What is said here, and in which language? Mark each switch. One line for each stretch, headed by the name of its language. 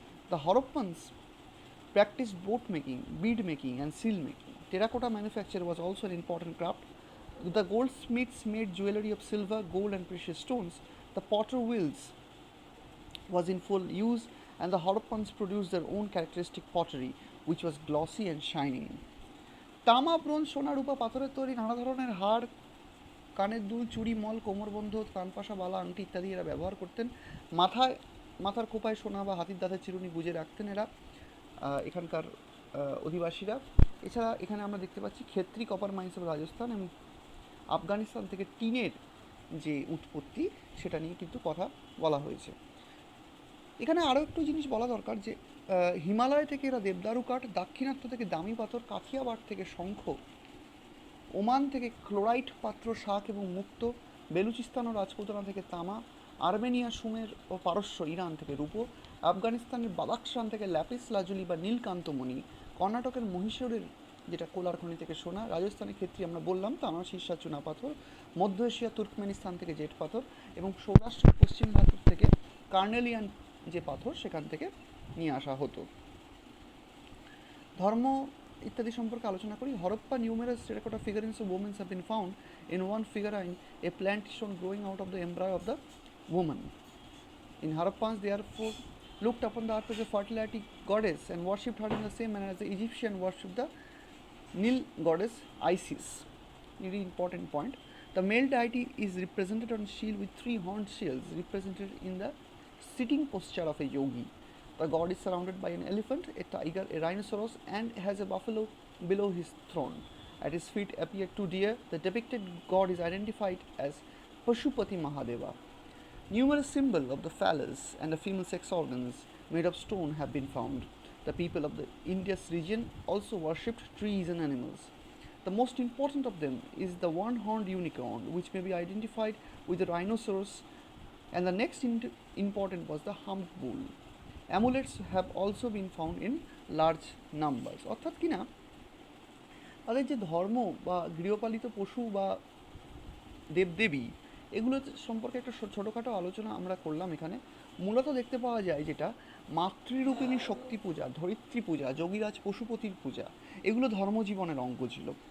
English: The Harappans practiced boat making, bead making and seal making. Terracotta manufacture was also an important craft. The goldsmiths made jewelry of silver, gold and precious stones. The potter wheels was in full use and the Harappans produced their own characteristic pottery which was glossy and shining.
Bangla: তামা, bronze, সোনা, রূপা, পাথরের তৈরি নানা ধরনের হাড়, কানের দুল, চুড়ি, মল, কোমরবন্ধ, কানপাশা, বালা, আংটি ইত্যাদি এরা ব্যবহার করতেন। মাথার খোপায় সোনা বা হাতির দাঁতের চিরুনি গুঁজে রাখতেন এরা এখানকার অধিবাসীরা। এছাড়া এখানে আমরা দেখতে পাচ্ছি Khetri copper mines of Rajasthan এবং আফগানিস্তান থেকে টিনের যে উৎপত্তি সেটা নিয়ে কিন্তু কথা বলা হয়েছে। এখানে আরও একটু জিনিস বলা দরকার যে হিমালয় থেকে এরা দেবদারু কাঠ, দাক্ষিণাত্য থেকে দামি পাথর, কাথিয়াবাড় থেকে শঙ্খ, ওমান থেকে ক্লোরাইট পাত্র, শাক এবং মুক্তো, বেলুচিস্তান ও রাজপুতানা থেকে তামা, আর্মেনিয়া, সুমের ও পারস্য, ইরান থেকে রূপো, আফগানিস্তানের বাদাখশান থেকে ল্যাপিস লাজুলি বা নীলকান্তমণি, কর্ণাটকের মহীশূরের যেটা কোলার খনি থেকে সোনা, রাজস্থানের ক্ষেত্রে আমরা বললাম তামা, সীসা, চুনা পাথর, মধ্য এশিয়া তুর্কমেনিস্তান থেকে জেট পাথর এবং সৌরাষ্ট্রের পশ্চিম ভারত থেকে কার্নেলিয়ান যে পাথর সেখান থেকে নিয়ে আসা হতো। ধর্ম ইত্যাদি সম্পর্কে আলোচনা করি।
English: Harappa numerous terracotta figurines of women have been found. In one figurine, a plant is shown growing out of the embryo of the woman. In Harappans, therefore, looked upon the earth as a fertility goddess and worshipped her in the same manner as the Egyptian worshipped the Nile goddess Isis. Very important point. The male deity is represented on shield with 3 horned shields, represented in the sitting posture of a yogi. The god is surrounded by an elephant, a tiger, a rhinoceros, and has a buffalo below his throne. At his feet appear 2 deer. The depicted god is identified as Pashupati Mahadeva. Numerous symbols of the phallus and the female sex organs made of stone have been found. The people of the Indus region also worshipped trees and animals. The most important of them is the one-horned unicorn, which may be identified with the rhinoceros, and the next important was the humped bull. Amulets have also been found in large numbers.
Bangla: অর্থাৎ কিনা তাদের যে ধর্ম বা গৃহপালিত পশু বা দেবদেবী এগুলো সম্পর্কে একটা ছোটোখাটো আলোচনা আমরা করলাম এখানে। মূলত দেখতে পাওয়া যায় যেটা মাতৃরূপিণী শক্তি পূজা, ধরিত্রী পূজা, যোগীরাজ পশুপতির পূজা, এগুলো ধর্মজীবনের অঙ্গ ছিল।